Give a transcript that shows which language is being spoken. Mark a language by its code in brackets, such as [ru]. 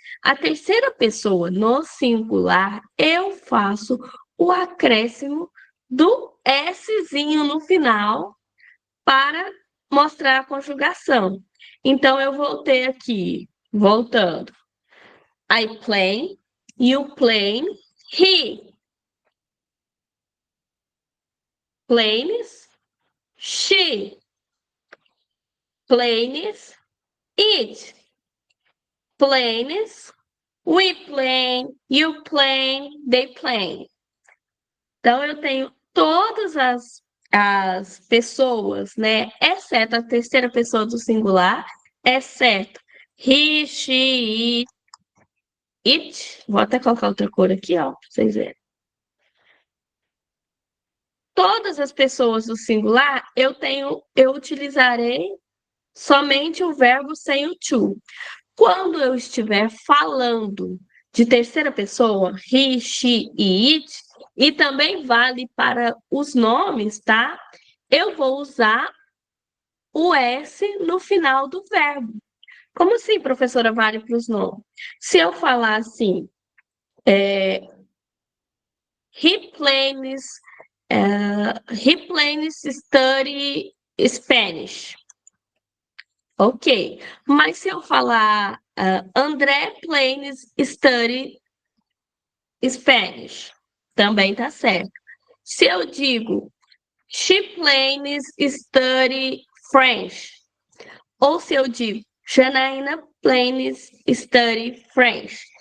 [pt] A terceira pessoa no singular, eu faço o acréscimo do Szinho no final para mostrar a conjugação. Então, eu vou ter aqui, voltando. [en] I play, you play, he plays, she plays, it plays, we play, you play, they play. [pt] Então, eu tenho todas as pessoas, né? Exceto a terceira pessoa do singular, exceto he, she, it. Vou até colocar outra cor aqui, ó, para vocês verem. Todas as pessoas do singular, eu utilizarei somente o verbo sem o to. Quando eu estiver falando de terceira pessoa, he, she e it, E também vale para os nomes, tá? Eu vou usar o S no final do verbo. Como assim, professora, vale para os nomes? Se eu falar assim, [en] he plans study Spanish. [pt] Ok. Mas se eu falar André [en] plans study Spanish, [pt] também tá certo. Se eu digo [en] she plans study French, [pt] ou se eu digo Janaína [en] plans study French.